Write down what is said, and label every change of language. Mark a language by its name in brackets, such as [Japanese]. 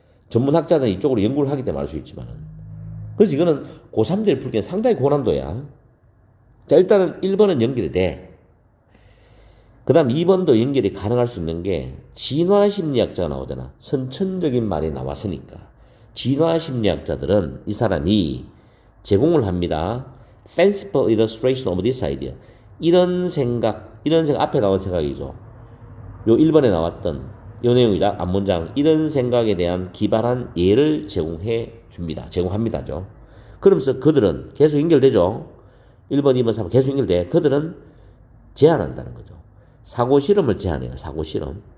[Korean] 전문학자들은 이쪽으로 연구를 하기 때문에 알 수 있지만. 그래서 이거는 고3들 풀기엔 상당히 고난도야. 자, 일단은 1번은 연결이 돼. 그 다음 2번도 연결이 가능할 수 있는 게 진화심리학자가 나오잖아. 선천적인 말이 나왔으니까. 진화심리학자들은 이 사람이 제공을 합니다. [English] Fanciful illustration of this idea. [Korean] 이런 생각 앞에 나온 생각이죠. 요 1번에 나왔던 요 내용이다. 앞문장. 이런 생각에 대한 기발한 예를 제공합니다죠. 그러면서 그들은 계속 연결되죠. 1번, 2번, 3번 계속 연결돼. 그들은 제안한다는 거죠. 사고 실험을 제안해요. 사고 실험.